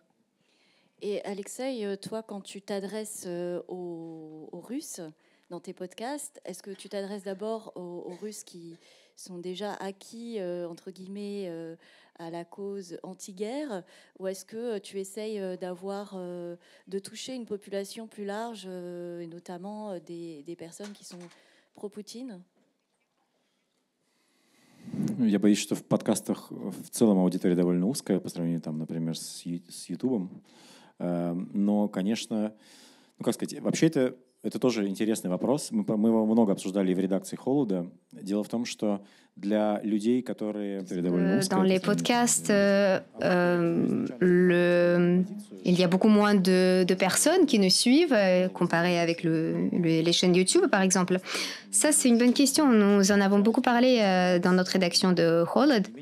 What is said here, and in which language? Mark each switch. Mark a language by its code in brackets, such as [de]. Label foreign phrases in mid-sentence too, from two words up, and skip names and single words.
[fr] Et Alexei, toi, quand tu t'adresses aux Russes dans tes podcasts, est-ce que tu t'adresses d'abord aux Russes qui sont déjà acquis, entre guillemets, à la cause anti-guerre, ou est-ce que tu essayes de toucher une population plus large, et notamment des personnes qui sont pro-Poutine ? [ru] Я боюсь, что в подкастах в целом аудитория довольно узкая по сравнению, там, например, с Ютубом. Но, конечно, как сказать, вообще это тоже интересный вопрос. Мы его много обсуждали в редакции «Холода». Дело в том, что для людей, которые... [fr] Dans les podcasts, il y a beaucoup moins de personnes qui nous suivent, comparé avec les chaînes YouTube, par exemple. Ça, c'est une bonne question. Nous en avons beaucoup parlé dans notre rédaction de Холод.